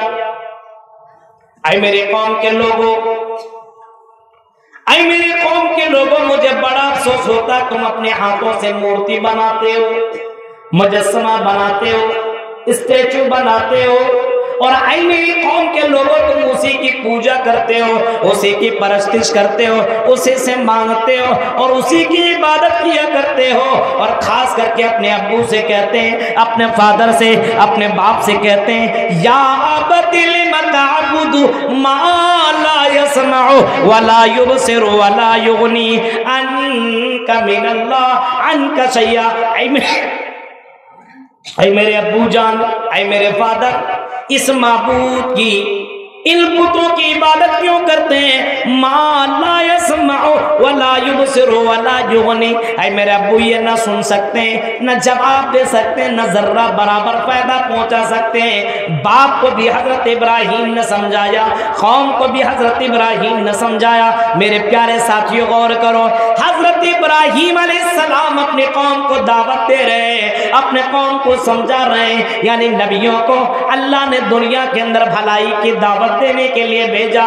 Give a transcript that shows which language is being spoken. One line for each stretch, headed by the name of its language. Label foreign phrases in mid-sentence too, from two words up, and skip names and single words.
Hindi: ऐ मेरे कौम के लोगों, ऐ मेरे कौम के लोगों, मुझे बड़ा अफसोस होता तुम अपने हाथों से मूर्ति बनाते हो, मुजस्समा बनाते हो, स्टैचू बनाते हो, और ऐ मेरी कौम के लोगों तुम उसी की पूजा करते हो, उसी की परस्तिश करते हो, उसी से मांगते हो और उसी की इबादत किया करते हो। और खास करके अपने अब्बू से कहते हैं, अपने फादर से, अपने बाप से कहते हैं,
Arabic: يا أبت لم تعبد ما لا يسمع ولا يبصر ولا يغني عنك من الله عنك شيئا.
Hindi: ऐ मेरे अब्बू जान, ऐ मेरे फादर, इस माबूद की, इन पुतों की इबादत क्यों करते हैं?
Arabic: ما لا يسمع ولا يبصر ولا يغني,
Hindi: ऐ मेरे अब्बू ये ना सुन सकते हैं, न जवाब दे सकते हैं, न जर्रा बराबर फायदा पहुंचा सकते हैं। बाप को भी हजरत इब्राहीम ने समझाया, कौम को भी हजरत इब्राहीम ने समझाया। मेरे प्यारे साथियों गौर करो, हजरत इब्राहीम अलैहिस्सलाम अपने कौम को दावत दे रहे हैं, अपने कौम को समझा रहे हैं, यानी नबियों को अल्लाह ने दुनिया के अंदर भलाई की दावत देने के लिए भेजा।